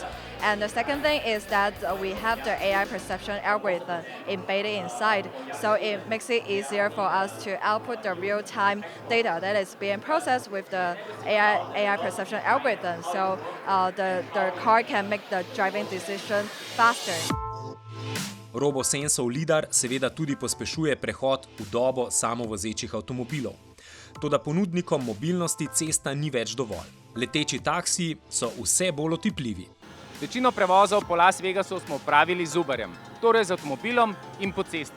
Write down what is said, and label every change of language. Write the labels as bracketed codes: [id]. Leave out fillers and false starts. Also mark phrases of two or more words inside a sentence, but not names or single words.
[en] And the second thing is that we have the AI perception algorithm embedded inside. So it makes it easier for us to output the real-time data that is being processed with the AI perception algorithm. So the car can make the driving decision faster. [sl] RoboSensov LiDAR seveda tudi pospešuje prehod v dobo samovozečih avtomobilov. Toda ponudnikom mobilnosti cesta ni več dovolj. Leteči taksiji so vse bolj otipljivi. Večino prevozov po Las Vegasu smo opravili z Uberjem, torej z avtomobilom in po cesti.